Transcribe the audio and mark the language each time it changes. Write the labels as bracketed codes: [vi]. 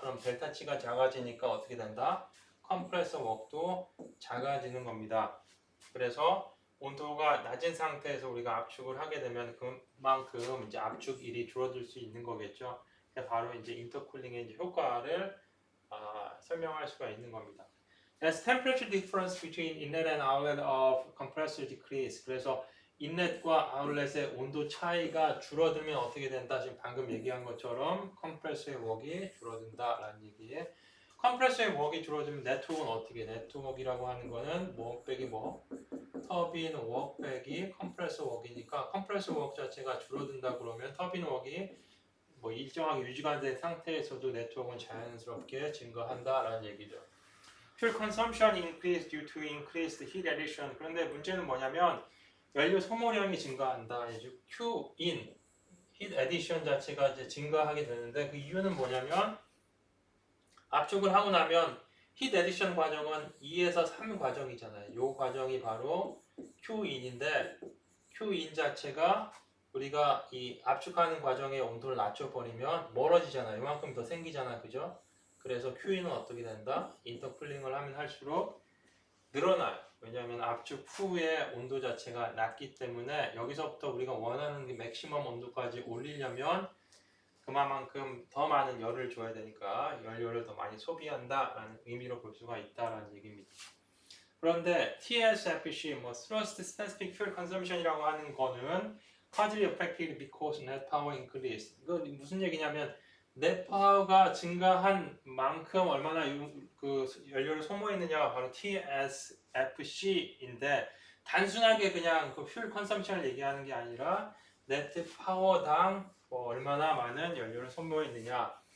[ko] 그럼 델타 T가 작아지니까 어떻게 된다? 컴프레서 웍도 작아지는 겁니다. 그래서 온도가 낮은 상태에서 우리가 압축을 하게 되면 그만큼 이제 압축일이 줄어들 수 있는 거겠죠. 바로 이제 인터쿨링의 이제 효과를 설명할 수가 있는 겁니다. [en] As temperature difference between inlet and outlet of compressor decrease. [ko] 그래서 인렛과 아웃렛의 온도 차이가 줄어들면 어떻게 된다? 지금 방금 얘기한 것처럼 컴프레서의 웍이 줄어든다라는 얘기예요. 컴프레서의 웍이 줄어들면 네트워크는 어떻게? 네트워크이라고 하는 거는 웍 빼기 터빈 웍 빼기 컴프레서 웍이니까, 컴프레서 웍 자체가 줄어든다 그러면 터빈 웍이 일정하게 유지가 된 상태에서도 네트워크는 자연스럽게 증가한다라는 얘기죠. [en] Fuel consumption increased due to increased heat addition. [ko] 그런데 문제는 뭐냐면 연료 소모량이 증가한다. Qin, heat addition 자체가 이제 증가하게 되는데, 그 이유는 뭐냐면 압축을 하고 나면 heat addition 과정은 2에서 3 과정이잖아요. 이 과정이 바로 Qin인데 Qin 자체가 우리가 이 압축하는 과정의 온도를 낮춰버리면 멀어지잖아. 이만큼 더 생기잖아. 그죠? 그래서 QE는 어떻게 된다? 인터쿨링을 하면 할수록 늘어나요. 왜냐하면 압축 후의 온도 자체가 낮기 때문에 여기서부터 우리가 원하는 그 맥시멈 온도까지 올리려면 그만큼 더 많은 열을 줘야 되니까 연료를 더 많이 소비한다라는 의미로 볼 수가 있다라는 얘기입니다. 그런데 [en] TSFC, 뭐 Thrust Specific Fuel Consumption이라고 [ko] 하는 거는 [en] hardly affected because net power increased. [ko] 이거 무슨 얘기냐면 net power가 증가한 만큼 얼마나 그 연료를 소모했느냐가 바로 TSFC인데 단순하게 그냥 그 fuel consumption을 얘기하는 게 아니라 net power당 뭐 얼마나 많은 연료를 소모했느냐.